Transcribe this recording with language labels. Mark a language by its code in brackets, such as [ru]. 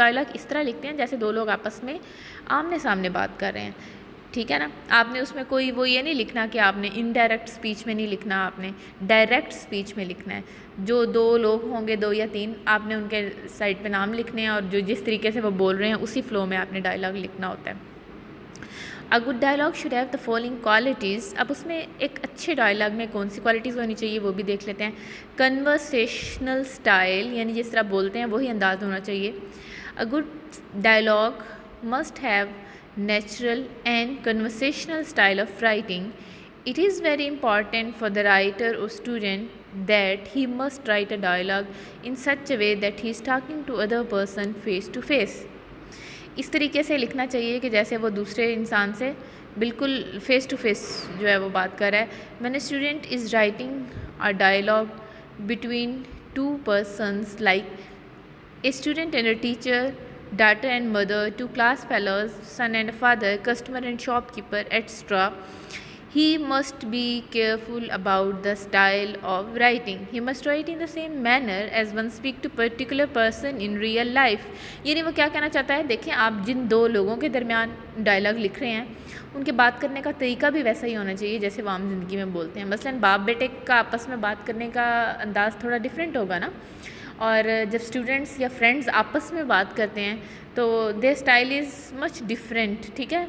[ur] Dialogue اس طرح لکھتے ہیں جیسے دو لوگ آپس میں آمنے سامنے بات کر رہے ہیں. ٹھیک ہے نا. آپ نے اس میں کوئی وہ یہ نہیں لکھنا کہ آپ نے انڈائریکٹ اسپیچ میں نہیں لکھنا، آپ نے ڈائریکٹ اسپیچ میں لکھنا ہے. جو دو لوگ ہوں گے، 2 یا 3، آپ نے ان کے سائڈ پہ نام لکھنے ہیں اور جو جس طریقے سے وہ بول رہے ہیں اسی فلو میں آپ نے ڈائلاگ لکھنا ہوتا ہے. [en] A good dialogue should have the following qualities. [ur] اب اس میں ایک اچھے ڈائلاگ میں کون سی کوالٹیز ہونی چاہیے وہ بھی دیکھ لیتے ہیں. کنورسیشنل اسٹائل، یعنی جس طرح بولتے ہیں وہی انداز ہونا چاہیے. [en] A good dialogue must have natural and conversational style of writing. It is very important for the writer or student that he must write a dialogue in such a way that he is talking to other person face to face. [ur] اس طریقے سے لکھنا چاہیے کہ جیسے وہ دوسرے انسان سے بالکل فیس ٹو فیس جو ہے وہ بات کر رہا ہے. [en] when a student is writing a dialogue between two persons like a student and a teacher, daughter and mother, two class fellows, son and a father, customer and shopkeeper, etc., he must be careful about the style of writing. He must write in the same manner as one speak to particular person in real life. [ur] یعنی وہ کیا کہنا چاہتا ہے، دیکھیں آپ جن 2 لوگوں کے درمیان ڈائلاگ لکھ رہے ہیں ان کے بات کرنے کا طریقہ بھی ویسا ہی ہونا چاہیے جیسے وہ عام زندگی میں بولتے ہیں. مثلاً باپ بیٹے کا آپس میں بات کرنے کا انداز تھوڑا ڈفرینٹ ہوگا نا، اور جب اسٹوڈنٹس یا فرینڈز آپس میں بات کرتے ہیں تو [en] their style is much different. [ur] ٹھیک ہے.